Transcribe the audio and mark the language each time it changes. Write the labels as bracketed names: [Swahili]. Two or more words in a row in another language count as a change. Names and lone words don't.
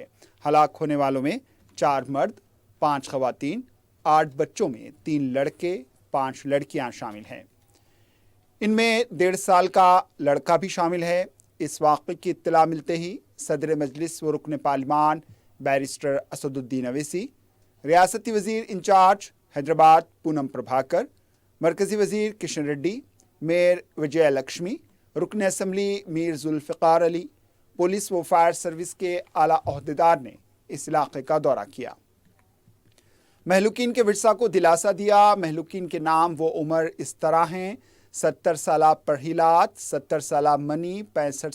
[Urdu] ہلاک ہونے والوں میں 4 مرد، 5 خواتین، 8 بچوں میں 3 لڑکے، 5 لڑکیاں شامل ہیں۔ ان میں 1.5 سال کا لڑکا بھی شامل ہے۔ اس واقعے کی اطلاع ملتے ہی صدر مجلس و رکن پارلیمان بیرسٹر اسد الدین اویسی، ریاستی وزیر انچارج حیدرآباد پونم پربھاکر، مرکزی وزیر کشن ریڈی، میئر وجے لکشمی، رکن اسمبلی میر ذوالفقار علی، پولیس و فائر سروس کے اعلیٰ عہدیدار نے اس علاقے کا دورہ کیا. مہلوکین کے ورثا کو دلاسا دیا۔ مہلوکین کے نام و عمر اس طرح ہیں: 70 سالہ پرہلاد، 70 سالہ منی، 65